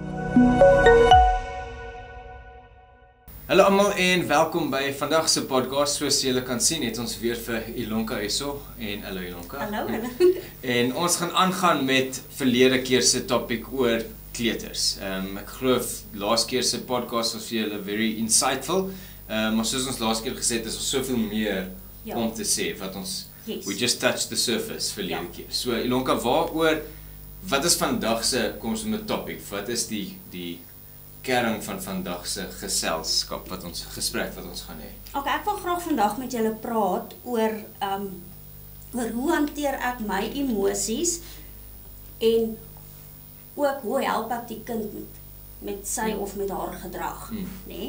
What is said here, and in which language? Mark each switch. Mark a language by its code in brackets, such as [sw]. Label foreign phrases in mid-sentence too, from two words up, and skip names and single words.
[af] Hallo almal en welkom by vandag se podcast. Soos julle kan sien, het ons weer vir Ilonka hierso en hallo Ilonka. Hallo. En ons gaan aangaan met verlede keer se topik oor kleuters. Ek glo laas keer se podcast was vir julle [en] very insightful. [af] Maar soos ons laas keer gesê het, is ons soveel meer om te sê wat ons [en] we just touched the surface [af] verlede keer. So Ilonka, wat is vandag se kom ons met topik? Wat is die kern van vandag se geselskap gesprek wat ons gaan hê? Okay, ek wil graag vandag met julle praat oor hoe hanteer ek my emosies en ook hoe help ek die kind met sy of met haar gedrag, nê?